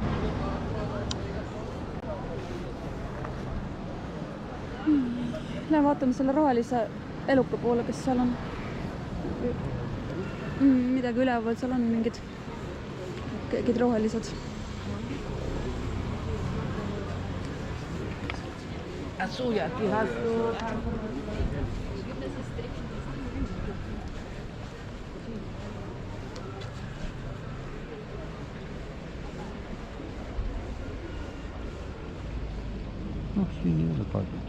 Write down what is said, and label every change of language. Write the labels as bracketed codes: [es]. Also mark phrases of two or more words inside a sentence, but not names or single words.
[et] Lähen vaatame selle rohelise eluka poole, kes seal on. Midagi üleval seal on, mingid rohelised. Suja, [de] aquí hast du. [et] Noh, siin ei ole palju.